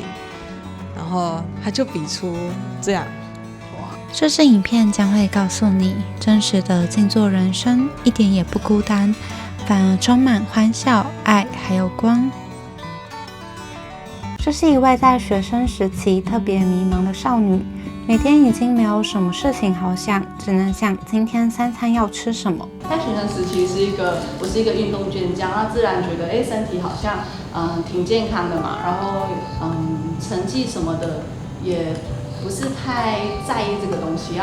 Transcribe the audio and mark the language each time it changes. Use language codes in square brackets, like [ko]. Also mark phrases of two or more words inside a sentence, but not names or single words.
[zh] 然後他就比出這樣。這支影片將會告訴你，真實的靜坐人生一點也不孤單，反而充滿歡笑、愛還有光。這是一位在學生時期特別迷茫的少女，每天已經沒有什麼事情好想，只能想今天3餐要吃什麼。在學生時期我是一個運動健将，那自然覺得身體好像挺健康的嘛，然後成績什麼的也不是太在意這個東西。